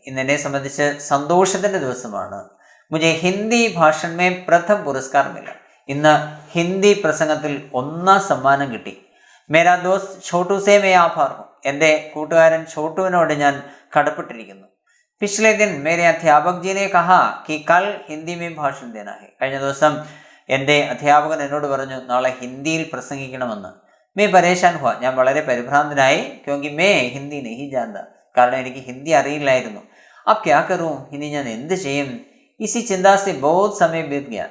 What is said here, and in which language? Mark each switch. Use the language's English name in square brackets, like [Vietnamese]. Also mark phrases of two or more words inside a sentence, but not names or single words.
[Malayalam] ഇന്നെന്നെ സംബന്ധിച്ച് സന്തോഷത്തിൻ്റെ ദിവസമാണ്. [Hindi] मुझे हिंदी भाषण में प्रथम पुरस्कार मिला. [Malayalam] ഇന്ന് ഹിന്ദി പ്രസംഗത്തിൽ 1ാം സമ്മാനം കിട്ടി. [Hindi] मेरा दोस्त छोटू से मैं आभारी हूं. [Malayalam] എൻ്റെ കൂട്ടുകാരൻ ഛോട്ടുവിനോട് ഞാൻ കടപ്പെട്ടിരിക്കുന്നു. [Hindi] പിछले दिन मेरे अध्यापक जी ने कहा कि कल हिंदी में भाषण देना है. [Malayalam] കഴിഞ്ഞ ദിവസം എൻ്റെ അധ്യാപകൻ എന്നോട് പറഞ്ഞു നാളെ ഹിന്ദിയിൽ പ്രസംഗിക്കണമെന്ന്. [Hindi] मैं परेशान हुआ, [Malayalam] ഞാൻ വളരെ പരിഭ്രാന്തനായി. [Hindi] क्योंकि मैं हिंदी नहीं जानता, [Malayalam] കാരണം എനിക്ക് ഹിന്ദി അറിയില്ലായിരുന്നു. [Hindi] अब क्या करूं, [Malayalam] ഇനി ഞാൻ എന്ത് ചെയ്യും? [Hindi] इसी चिंता से बहुत समय बीत गया.